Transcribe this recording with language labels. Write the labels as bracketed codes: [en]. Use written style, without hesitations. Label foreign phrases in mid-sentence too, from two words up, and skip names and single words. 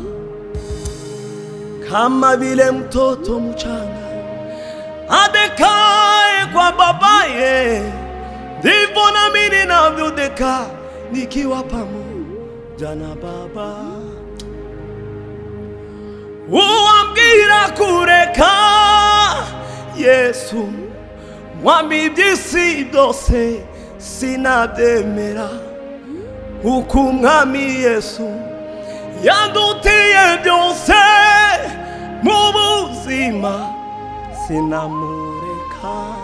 [sw] Kama vile mtoto mchanga adekaye kwa babaye, ndivyo nami ninavyodeka nikiwa pamoja na Baba. [rw] Uambwira kureka Yesu, mwami iby'isi byose sinabyemera, kuko umwami Yesu yandutiye byose mu buzima sinamureka.